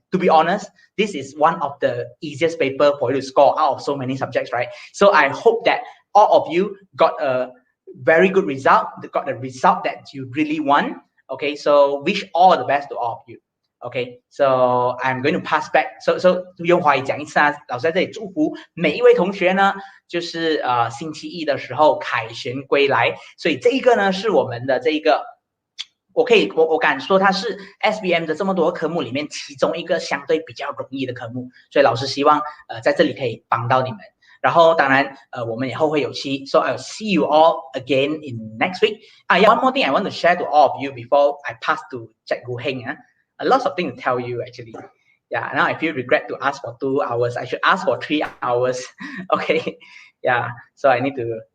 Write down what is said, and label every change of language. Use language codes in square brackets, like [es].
[en] To be honest, this is one of the easiest paper for you to score out of so many subjects, right? So I hope that all of you got a very good result, got the result that you really want. Okay, so wish all the best to all of you. Okay, so I'm going to pass back. [zh] So用华语讲一次啊，老师在这里祝福每一位同学呢，就是星期一的时候凯旋归来。所以这一个呢是我们的这一个，我敢说它是 SPM 的这么多科目里面其中一个相对比较容易的科目。所以老师希望在这里可以帮到你们。然后当然我们以后会有期 [en] so I'll see you all again in next week. Yeah, one more thing I want to share to all of you before I pass to Cikgu Heng. A lot of things to tell you actually. Yeah, now I feel regret to ask for 2 hours. I should ask for 3 hours. Okay. Yeah, so I need to.